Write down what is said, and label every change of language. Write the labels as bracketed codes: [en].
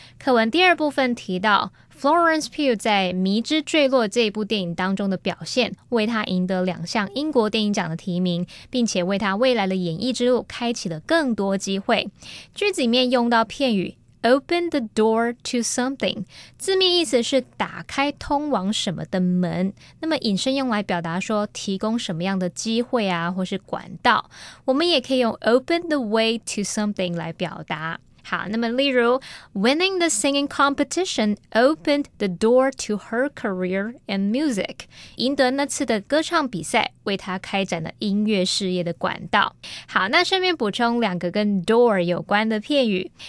[zh] 课文第二部分提到 Florence Pugh 在《迷之坠落》这一部电影当中的表现，为他赢得2项英国电影奖的提名，并且为他未来的演艺之路开启了更多机会。句子里面用到片语 [en] Open the door to something， [zh] 字面意思是打开通往什么的门，那么引申用来表达说提供什么样的机会啊，或是管道。我们也可以用 [en] open the way to something [zh] 来表达。好，那么例如 [en] Winning the singing competition opened the door to her career in music， [zh] 赢得那次的歌唱比赛为她开展了音乐事业的管道。好，那顺便补充2个跟 door 有关的片语。